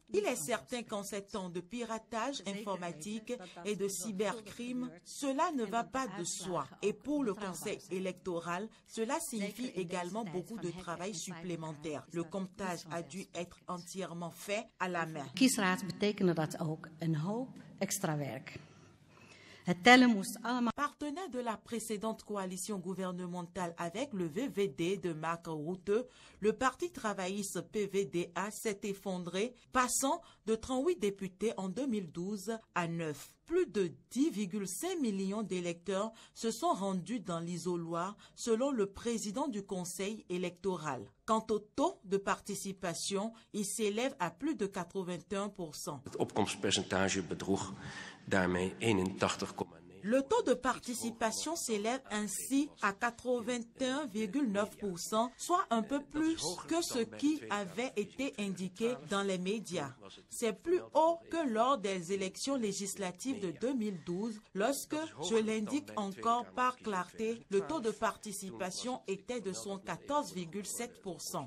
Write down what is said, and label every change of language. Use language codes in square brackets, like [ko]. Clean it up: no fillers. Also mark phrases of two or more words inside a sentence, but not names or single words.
[fr] Il est certain qu'en ces temps de piratage informatique et de cybercrime, cela ne va pas de soi. Et pour le Conseil électoral, cela signifie également beaucoup de travail supplémentaire. Le comptage a dû être entièrement fait à la main. [nl] Betekende dat ook een hoop extra werk. [fr] Partenaire de la précédente coalition gouvernementale avec le VVD de Mark Rutte, le Parti travailliste PVDA s'est effondré, passant de 38 députés en 2012 à 9. Plus de 10,5 millions d'électeurs se sont rendus dans l'isoloir, selon le président du Conseil électoral. Quant au taux de participation, il s'élève à plus de 81%. [nl] Het opkomstpercentage bedroeg daarmee 81,9%. [fr] Le taux de participation s'élève ainsi à 81,9%, soit un peu plus que ce qui avait été indiqué dans les médias. C'est plus haut que lors des élections législatives de 2012, lorsque, je l'indique encore par clarté, le taux de participation était de 114,7%.